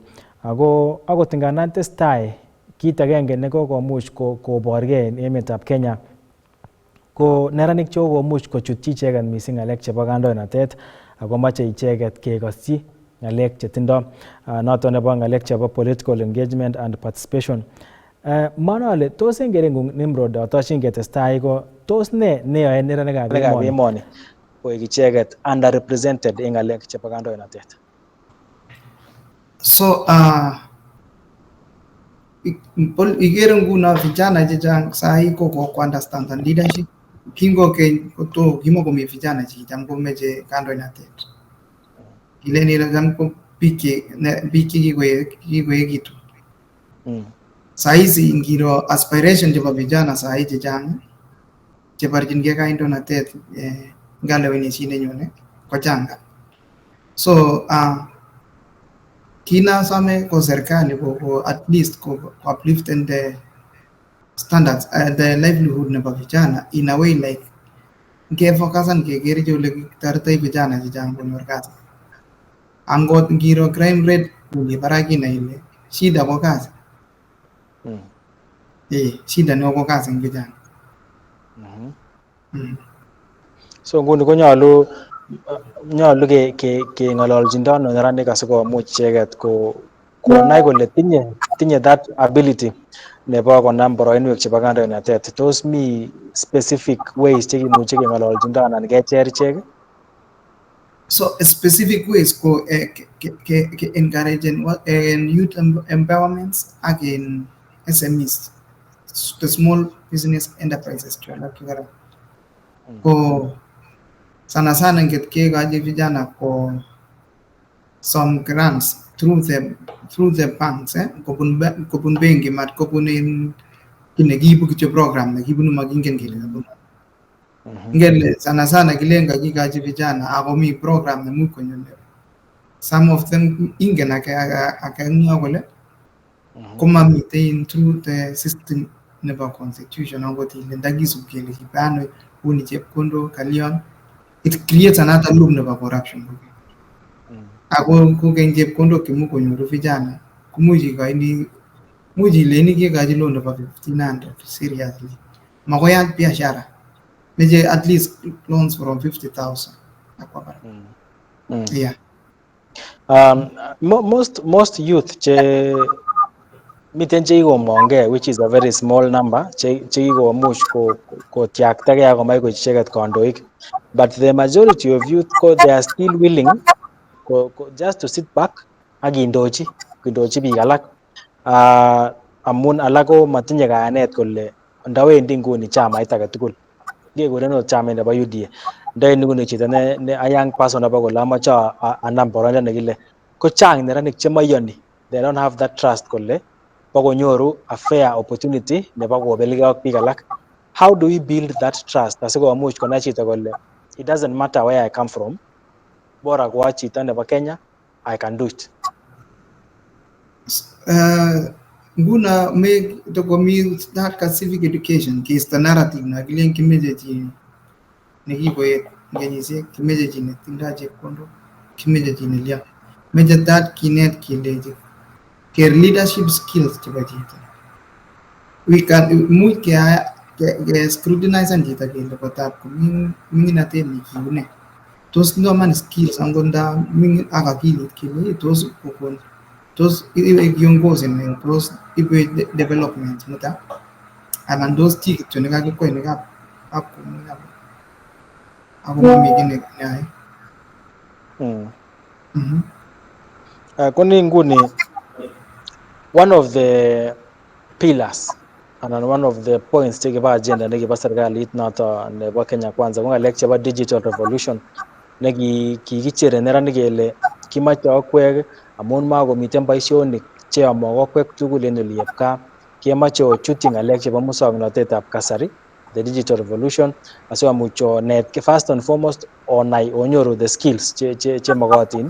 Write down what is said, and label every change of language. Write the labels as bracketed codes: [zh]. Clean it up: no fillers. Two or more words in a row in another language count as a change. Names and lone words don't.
[kln] Ako akot ngandan testai kit agenge nekokomuch koborgei en emetab Kenya ko neranik chekokomuch kochutyi icheket missing ng'alek chebo kandoinatet ako moche icheket kekosyi ng'alek chetindo noton nebo ng'alek chebo [en] political engagement and participation. [kln] Manole tos en kereng'ung Nimrod atoshin ketestai ko tos ne neyoe neranikab emoni koik icheket underrepresented en ng'alek chebo kandoinatet? So ikere nguno vijana chechang sahi ko [en] understand leadership. [kln] Kingokeny koto kimokomi vijana chekicham komeche kandoinatet. Kilen ile ko biik chekikoekitu. Sahizi ngiro aspiration chebo vijana sahi chechang cheborchingei kandoinatet ngalewenisiet nenyone kochang. So kinasome ko serikali ko [en] at least [kln] ko upliften [en] the standards the livelihood [kln] nebo vijana [en] in a way like [kln] ngefocusan keker ole kitoretoi vijana chechang konyor kazi. Angot ngiro [en] crime rate [kln] kumi barak inai ile shida ko kazi. Shida neo ko kazi eng vijana. So nguni konyolu keng'ololchindo ano neranik asikomuch icheket konai kole tinye [en] that ability [kln] nebo konam boroinwek chebo kandoinatet. Tos mi [en] specific ways [kln] chekimuche keng'ololchindo anan kecher ichek? [en] So specific ways [kln] ko [en] encourage youth empowerments [kln] ak [en] in SMEs, the small business enterprises [kln] ko [sw] sana sana [kln] nget kekochi vijana ko [en] some grants through the banks [kln] kobun benki mat kobun in kinekiibu kityo program nekibunu makingen kele kabunu. Ngele [sw] sana sana [kln] kilen kakikochi vijana ako mi program nemuch konyo [en] some of them [kln] ingen akeng'o kole komamiten [en] through the system [kln] nebo constitution angot ile ndakisub kele kibano uni chepkondok kalyon [en] it creates another loop [kln] nebo corruption. Ako kokeny chepkondok chemuch konyoru vijana komuch ileni kekochi loan nebo 1500 seriously makoyat biashara meche [en] at least loans from 50,000 [kln] akwa barak. [en] Yeah. Most youth [kln] miten chekikomongei, [en] which is a very small number, [kln] chekikomuch kotiaktagei akomach koik icheket kandoik, [en] but the majority of youth they are still willing just to sit back [kln] ak kindochi biik alak amun alak ko matinye kayanet kole ndawendi nguni chamait age tugul, ngekuren ot chamait nebo UDA, ndawendi nguni chito ne [en] a young person [kln] nebo kole amache anam boroindo nekile, ko chang neranik chemoiyoni, [en] they don't have that trust [kln] kole bokonyoru [en] a fair opportunity [kln] nebo kobelgei ak biik alak. [en] How do we build that trust [kln] asikomuch konai chito kole [en] it doesn't matter where I come from, [sw] bora kwa chito nebo Kenya, [en] I can do it? [kln] Nguna [en] make the community that civic education is the narrative [kln] na kilen kimeche chi nekikoet kenyisiek, kimeche chi netindoi chepkondok, kimeche chi nelya, meche that kinet kelechi ker [en] leadership skills [kln] chebo chito. Much ke scrutinize chito kele kotab ming'inatet nekibune tos tindoi man skills angot nda ming'in ak akilit kele tos kokon tos [sw] iwe kiongozi [kln] ne tos iwe development muta anan tos chi kityo nekakikwai nekab ako mami kii neyoe. Koni nguni [en] one of the pillars [kln] anan [en] one of the points [kln] chekibo agenda nekibo serikalit noto nebo Kenya Kwanza ko ng'alek chebo [en] digital revolution [kln] kikicher neranik kele kimoche okwek amun makomiten boisionik cheyomo okwek tugul en oliep gaa, kemoche ochutyi ng'alek chebo muswoknotetab kasari, [en] the digital revolution, [kln] asikomuch onet [en] first and foremost [kln] onai onyoru [en] the skills chemokotin.